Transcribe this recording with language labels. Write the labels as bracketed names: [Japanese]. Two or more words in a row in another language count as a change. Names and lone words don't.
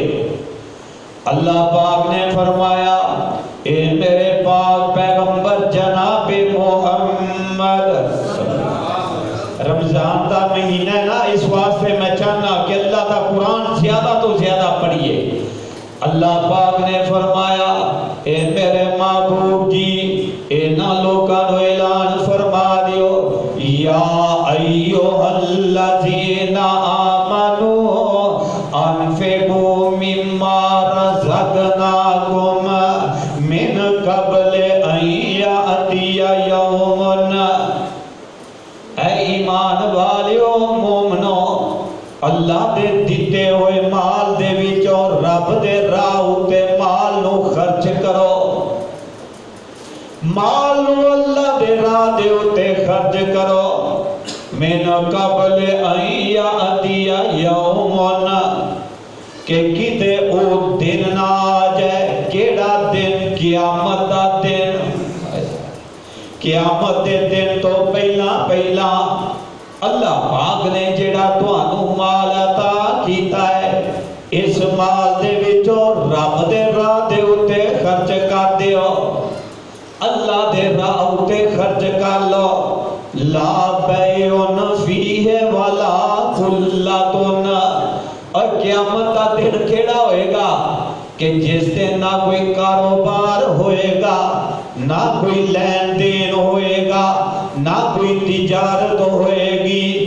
[Punjabi] اللہ پاک نے فرمایا اے میرے پاک پیغمبر جناب محمد، رمضان دا مہینہ ہے نا، اس واسطے میں چاہنا کہ اللہ دا قرآن زیادہ تو زیادہ پڑھیے۔ اللہ پاک نے فرمایا اے میرے محبوب جی اینا لوگاں نو اعلان فرما دیو، [Arabic] یا ایھا الذین آمنوا انفقوا مما رزقناکم من قبل ان یأتی یوم، [Punjabi] اے ایمان والیو مومنو اللہ دے دیتے ہوئے مال دے وچوں رب دے راہ اُتے مال نو خرچ کرو، مال نو اللہ دے راہ دے اُتے خرچ کرو، [Arabic] من قبل ان یأتی یوم، [Punjabi] کہ کتے او دن نہ آ جائے۔ کیڑا دن؟ قیامت دا دن۔ قیامت دے دن تو پہلا اللہ پاک نے جڑا تانوں مال عطا کیتا ہے، اس مال دے وچوں رب دے راہ دے اوتے خرچ کر دیو، اللہ دے راہ اوتے خرچ کر لو۔ [Arabic] لا بیعن فیہ ولا خلۃ، [Punjabi] اور قیامت کا دن کیڑا ہوئے گا کہ جس دن نہ کوئی کاروبار ہوئے گا، نہ کوئی لین دین ہوئے گا، نہ کوئی تجارت ہوئے گی۔